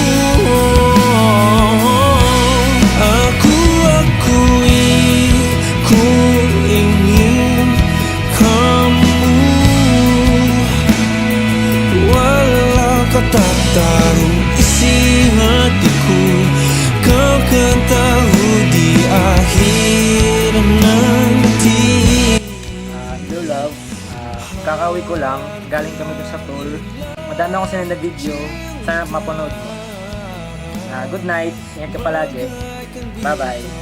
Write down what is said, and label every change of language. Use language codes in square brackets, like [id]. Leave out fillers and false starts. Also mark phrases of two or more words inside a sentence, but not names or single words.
[id] Aku akui, ku ingin kamu. Walau kau tak tahu isi hatiku, kau kan tahu di akhir nanti. [en] Hello love, [tl] kakauwi ko lang, galing kami dun sa tour. Madami ako sinend na video, sana mapanood mo. [en] Good night, [tl] ingat ka palagi. [en] Bye bye.